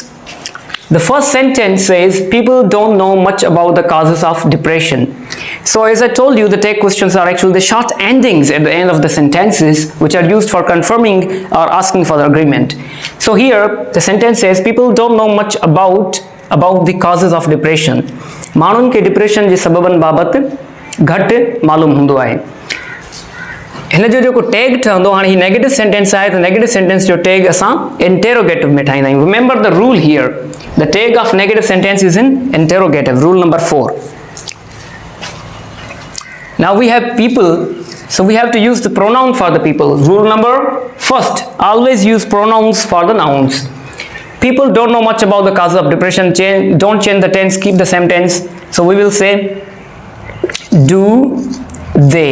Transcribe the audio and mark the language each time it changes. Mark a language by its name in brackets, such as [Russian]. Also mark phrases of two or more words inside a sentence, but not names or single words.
[English] The first sentence says people don't know much about the causes of depression. So as I told you, the tag questions are actually the short endings at the end of the sentences which are used for confirming or asking for the agreement. So here the sentence says people don't know much about about the causes of depression. [Sindhi] माण्हुनि खे डिप्रेशन जे सबबनि बाबति घटि मालूम हूंदो आहे। हिन जो जेको टैग ठहंदो, हाणे ही [English] negative sentence [Sindhi] आहे त [English] negative sentence [Sindhi] जो टैग असां इंटेरोगेटिव में ठाहींदा आहियूं। [English] Remember the rule here, the tag of negative sentence is in interrogative, rule number 4. Now we have people, so we have to use the pronoun for the people. Rule number 1, always use pronouns for the nouns. People don't know much about the causes of depression. Don't change the tense, keep the same tense. So we will say do they.